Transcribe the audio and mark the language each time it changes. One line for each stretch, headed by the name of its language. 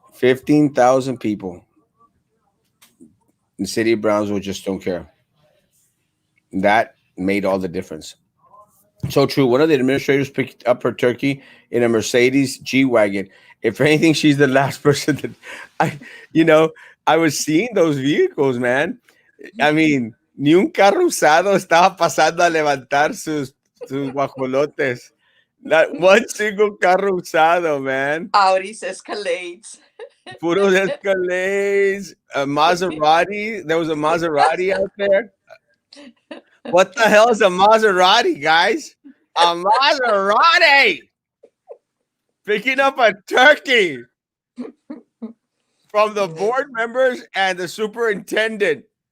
English: 15,000 people. The city of Brownsville just don't care. That made all the difference. So true. One of the administrators picked up her turkey in a Mercedes G wagon. If anything, she's the last person that I, you know, I was seeing those vehicles, man. I mean,
Spanish: ni un carro usado estaba pasando a levantar sus guajolotes.
English: Not one single
Spanish: carro usado,
English: man. Auris escalates.
Spanish: Puros
English: Escalades, a Maserati. There was a Maserati out there. What the hell is a Maserati, guys? A Maserati picking up a turkey from the board members and the superintendent.